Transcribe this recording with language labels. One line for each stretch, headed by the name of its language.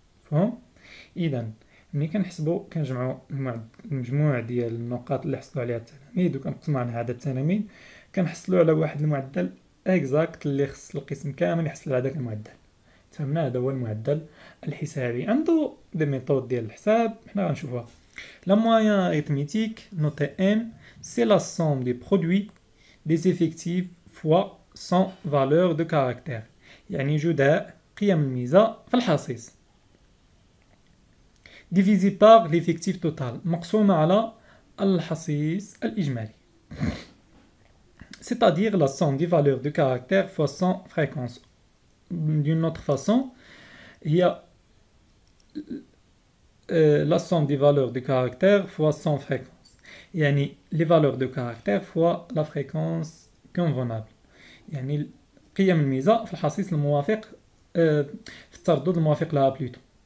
Arabic: فهم؟ اذا ملي كنحسبو كنجمعو المجموع ديال النقاط اللي حصلوا عليها التلاميذ وكنقسمو على عدد التلاميذ، كنحصلو على واحد المعدل اكزاكت اللي خص القسم كامل يحصل على داك المعدل. فهمنا؟ هذا هو المعدل الحسابي. عنده دي ميثود ديال الحساب حنا غنشوفوها.
French: La moyenne arithmétique, notée M, c'est la somme des produits des effectifs fois son valeur de caractère.
Arabic: يعني جداء قيم الميزة في الحصيص
French: divisé par l'effectif total
Arabic: مقسومة على الحصيص الإجمالي.
French: C'est-à-dire la somme des valeurs de caractère fois son fréquence. D'une autre façon, il y a la somme des valeurs de caractère fois son fréquence. يعني les valeurs de caractère fois la fréquence convenable.
Arabic: يعني قيم الميزة في الحصيص الموافق في التردد الموافق لها بلوتو.